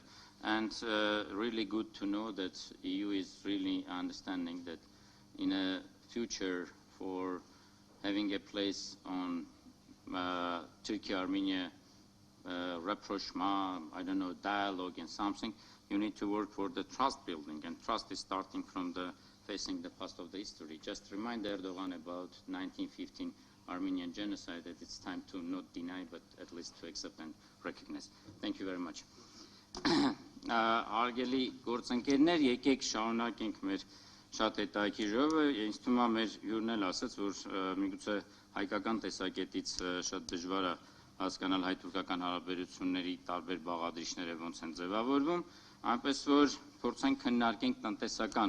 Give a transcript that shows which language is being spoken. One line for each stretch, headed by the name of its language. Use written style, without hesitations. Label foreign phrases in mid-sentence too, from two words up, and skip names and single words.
English: And really good to know that EU is really understanding that in a future for having a place on Turkey-Armenia rapprochement, I don't know, dialogue and something, you need to work for the trust building, and trust is starting from the facing the past of the history. Just remind Erdogan about 1915 Armenian genocide, that it's time to not deny, but at least to accept and recognize. Thank you very much.
Armenian: Արգելի գործընկերներ, եկեք շարունակենք մեր շատ հետաքրքիր ժողովը, ինձ թվում է մեր հյուրն էլ ասաց, որ միգուցե հայկական տեսակետից շատ դժվար է հասկանալ հայ-թուրքական հարաբերությունների տարբեր բաղադրիչները ոնց են ձևավորվում, այնպես որ փորձենք քննարկենք տնտեսական